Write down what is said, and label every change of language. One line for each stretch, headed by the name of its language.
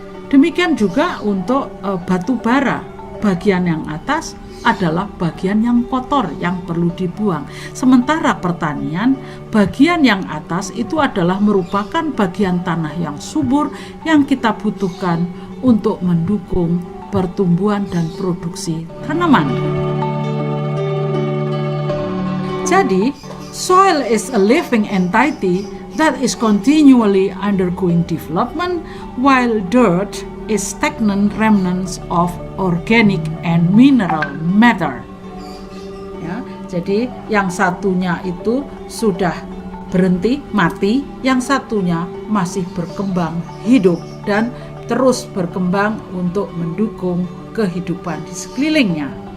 Indonesian: Demikian juga untuk batu bara, bagian yang atas adalah bagian yang kotor yang perlu dibuang. Sementara pertanian, bagian yang atas itu adalah merupakan bagian tanah yang subur yang kita butuhkan untuk mendukung pertumbuhan dan produksi tanaman.
English: Jadi, soil is a living entity that is continually undergoing development, while dirt is stagnant remnants of organic and mineral matter.
Indonesian: Ya, jadi yang satunya itu sudah berhenti, mati, yang satunya masih berkembang, hidup, dan terus berkembang untuk mendukung kehidupan di sekelilingnya.